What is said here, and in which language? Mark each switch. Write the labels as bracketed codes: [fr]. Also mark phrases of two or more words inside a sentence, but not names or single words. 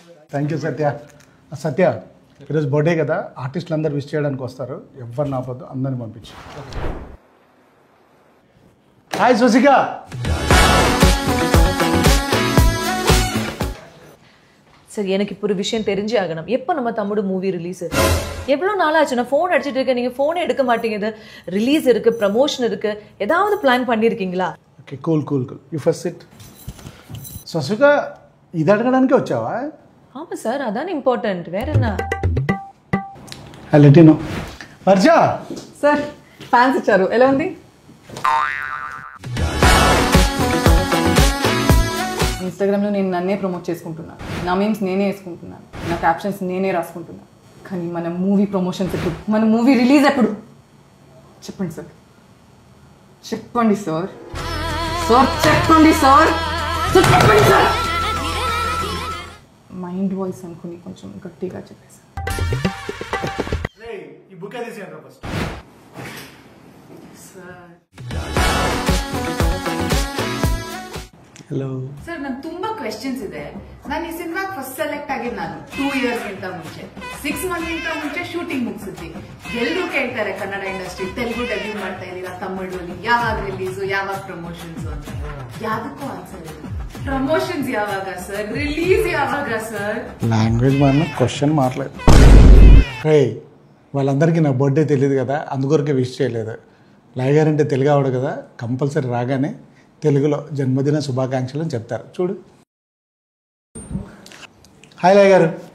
[te] థ్యాంక్ యూ సత్య. సత్య ఈరోజు బర్త్డే కదా, ఆర్టిస్టులు అందరు విష్ చేయడానికి వస్తారు, ఎవరిని ఆపొద్దు, అందరిని పంపించు. హాయ్ సుశిక. [ta] சார் எனக்கு இப்போ ஒரு விஷயம் தெரிஞ்சே ஆகணும். எப்போ நம்ம தமிழ் [en] movie release? [ta] எவ்வளோ நாள் ஆச்சு? நான் ஃபோன் அடிச்சுட்டு இருக்கேன், நீங்கள் ஃபோனே எடுக்க மாட்டேங்குது. ரிலீஸ் இருக்குது, ப்ரமோஷன் இருக்குது, ஏதாவது பிளான் பண்ணியிருக்கீங்களா? [en] Okay cool cool cool. You first sit. [te] సుశిక ఇది అడగడానికే వచ్చావా? [ta] ஆமாம் சார், அதான் இம்பார்ட்டன்ட். வேற என்ன? [te] లెటినో వర్షా సార్ ఫ్యాన్స్ ఇచ్చారు, ఎలా ఉంది? ఇన్స్టాగ్రామ్లో నేను నన్నే ప్రమోట్ చేసుకుంటున్నాను, నా మీమ్స్ నేనే వేసుకుంటున్నాను, నా క్యాప్షన్స్ నేనే రాసుకుంటున్నాను. కానీ మన [en] movie promotions [te] ఎప్పుడు, మన [en] movie release [te] ఎప్పుడు? చెప్పండి సార్, చెప్పండి సార్, సార్ చెప్పండి సార్, చెప్పండి సార్. [en] mind voice [te] అనుకుని కొంచెం గట్టిగా చెప్పేసి. హలో [kn] ಸರ್, ನನ್ ತುಂಬಾ ಕ್ವೆಶ್ಚನ್ಸ್ ಇದೆ. ನಾನು ಈ ಸಿನಿಮಾಗೆ [en] first select [kn] ಆಗಿದ್ದು ನಾನು 2 years ಗಿಂತ ಮುಂಚೆ, 6 months ಗಿಂತ ಮುಂಚೆ ಶೂಟಿಂಗ್ ಮುಗಿಸಿದ್ವಿ. ಎಲ್ಲರೂ ಕೇಳ್ತಾರೆ ಕನ್ನಡ ಇಂಡಸ್ಟ್ರಿ ತೆಲುಗು ಡೆಬ್ಯೂ ಮಾಡ್ತಾ ಇದೀರಾ, ತಮಿಳಲ್ಲಿ ಯಾವಾಗ ರಿಲೀಸು, ಯಾವಾಗ ಪ್ರಮೋಷನ್ಸ್ ಅಂತ. ಯಾವ್ದಕ್ಕೂ ಆನ್ಸರ್ ಇಲ್ಲ. ಪ್ರಮೋಷನ್ಸ್ ಯಾವಾಗ ಸರ್, ರಿಲೀಸ್ ಯಾವಾಗ ಸರ್? [te] లాంగ్వేజ్ మారిన క్వశ్చన్ మారలేదు. రే వాళ్ళందరికీ నా బర్త్డే తెలియదు కదా, అందుకొరకే విష్ చేయలేదు. లాయ్ గారు అంటే తెలుగు ఆవిడ కదా, కంపల్సరీ రాగానే తెలుగులో జన్మదిన శుభాకాంక్షలు అని చెప్తారు. చూడు. హాయ్ లాయ్ గారు.